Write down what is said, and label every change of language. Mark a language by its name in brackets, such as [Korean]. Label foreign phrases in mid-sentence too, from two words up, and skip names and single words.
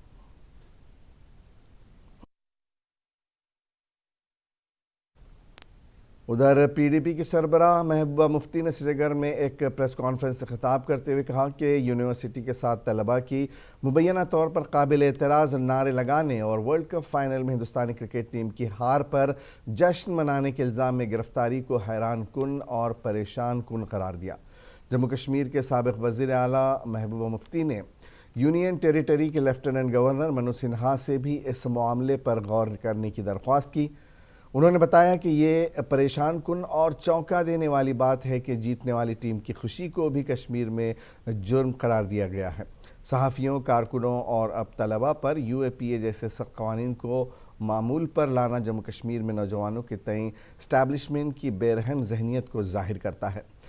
[Urdu] ادھر پی ڈی پی کی سربراہ محبوبہ مفتی نے سری نگر میں ایک [English] press conference [Urdu] سے خطاب کرتے ہوئے کہا کہ یونیورسٹی کے 7 طلبہ کی مبینہ طور پر قابل اعتراض نعرے لگانے اور ورلڈ کپ فائنل میں ہندوستانی [English] cricket team [Urdu] کی ہار پر جشن منانے کے الزام میں گرفتاری کو حیران کن اور پریشان کن قرار دیا۔ جموں کشمیر کے سابق وزیر اعلیٰ محبوبہ مفتی نے [English] union territory [Urdu] کے [English] lieutenant governor [Urdu] منوج سنہا سے بھی اس معاملے پر غور کرنے کی درخواست کی۔ انہوں نے بتایا کہ یہ پریشان کن اور چونکا دینے والی بات ہے کہ جیتنے والی ٹیم کی خوشی کو بھی کشمیر میں جرم قرار دیا گیا ہے۔ صحافیوں، کارکنوں اور اب طلبہ پر یو اے پی اے جیسے سخت قوانین کو معمول پر لانا جموں کشمیر میں نوجوانوں کے تئیں اسٹیبلشمنٹ کی بے رحم ذہنیت کو ظاہر کرتا ہے۔